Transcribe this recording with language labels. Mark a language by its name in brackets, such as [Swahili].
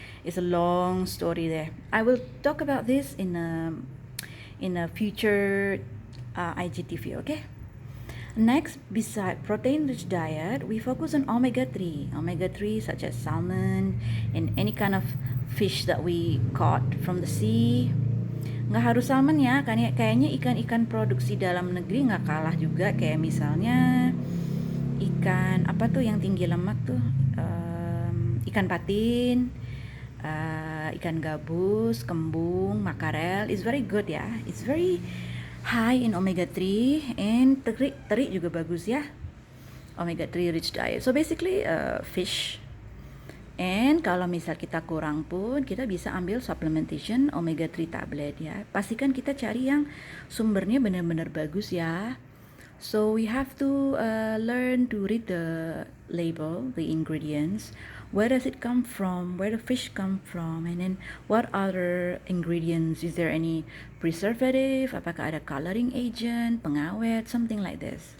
[English] It's a long story there. I will talk about this in a future IGTV, okay? Next, beside protein-rich diet, we focus on omega-3. Omega-3 such as salmon and any kind of fish that we caught from the sea. [Indonesian] Nggak harus salmon ya, kayaknya ikan-ikan produksi dalam negeri nggak kalah juga. Kayak misalnya ikan apa tuh yang tinggi lemak tuh, ikan patin, ikan gabus, kembung, makarel [English] is very good [Indonesian] ya. [English] It's very high in omega-3 and [Indonesian] teri juga bagus ya. [English] Omega-3 rich diet. So basically fish. And [Indonesian] kalau misal kita kurang pun kita bisa ambil supplementation omega-3 tablet ya. Pastikan kita cari yang sumbernya benar-benar bagus ya. [English] So we have to learn to read the label, the ingredients. Where does it come from? Where the fish come from? And then what other ingredients? Is there any preservative? [Indonesian] Apakah ada [English] coloring agent, [Indonesian] pengawet, [English] something like this?